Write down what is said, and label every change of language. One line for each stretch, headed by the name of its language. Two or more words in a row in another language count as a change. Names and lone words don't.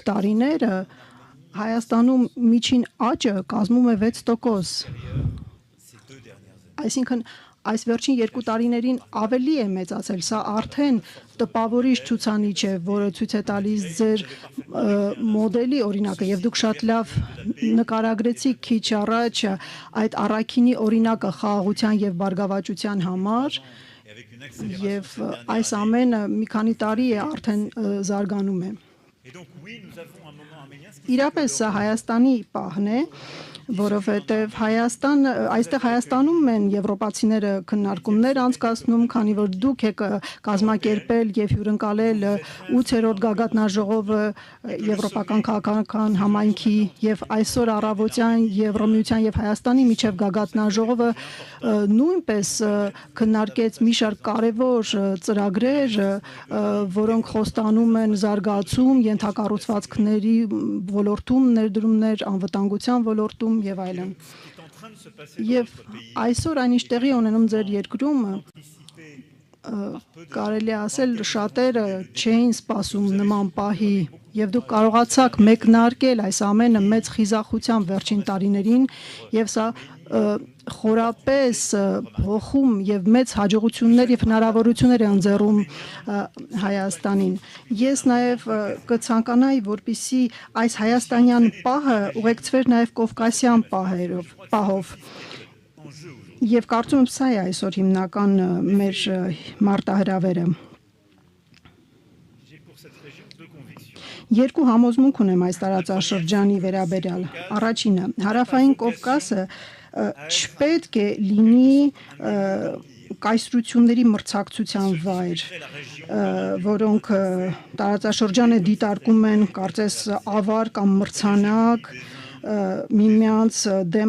Armenian: տարիները, Հայաստանում միջին աճը կազմում է 6%։ Այսինքն այս վերջին 2 տարիներին ավելի է մեծացել, սա արդեն տպավորիչ ցուցանիշ է, որը ցույց է տալիս ձեր մոդելի օրինակը, եւ դուք շատ լավ նկարագրեցիք քիչ առաջ այդ առաքինի օրինակը խաղաղության եւ բարգավաճության համար,
French: et avec une accélération
Armenian: եւ
French: ces dernières
Armenian: այս
French: années.
Armenian: ամենը մի քանի տարի է արդեն զարգանում է։
French: Et donc oui, nous avons un moment arménien, ce qui fait que
Armenian: Իրապես սա Հայաստանի պահն է, որովհետև Հայաստան, այստեղ Հայաստանում են եվրոպացիները քննարկումներ անցկացնում, քանի որ դուք եք կազմակերպել եւ հյուրընկալել 8-րդ գագաթնաժողովը Եվրոպական քաղաքական համայնքի եւ այսօր առավոտյան Եվրոմիության եւ Հայաստանի միջև գագաթնաժողովը նույնպես քննարկեց մի շարք կարևոր ծրագրեր, որոնք խոստանում են զարգացում, ենթակառուցվածքների ոլորտում, ներդրումներ, անվտանգության ոլորտում եւ այլն։
French: est en train de se passer dans
Armenian: Եվ
French: notre pays.
Armenian: այսօր այնիշ տեղի ունենում ձեր երկրում, կարելի է ասել շատերը չէին սպասում նման պահի եւ դուք կարողացաք մեկնարկել այս ամենը մեծ խիզախությամբ վերջին տարիներին եւ սա խորապես փոխում եւ մեծ հաջողություններ եւ հնարավորություններ է ընձեռում Հայաստանին։ Ես նաեւ կցանկանայի, որպիսի այս հայաստանյան պահը ուղեկցվեր նաեւ կովկասյան պահով։ Եվ կարծում եմ սա է այսօր հիմնական մեր մարտահրավերը։
French: J'ai pour cette région deux convictions.
Armenian: Երկու համոզմունք ունեմ այս տարածաշրջանի վերաբերյալ։ Առաջինը, հարավային Կովկասը չպետք է լինի կայսրությունների մրցակցության վայր, որոնք տարածաշրջանը դիտարկում են կարծես ավար կամ մրցանակ, միմյանց դեմ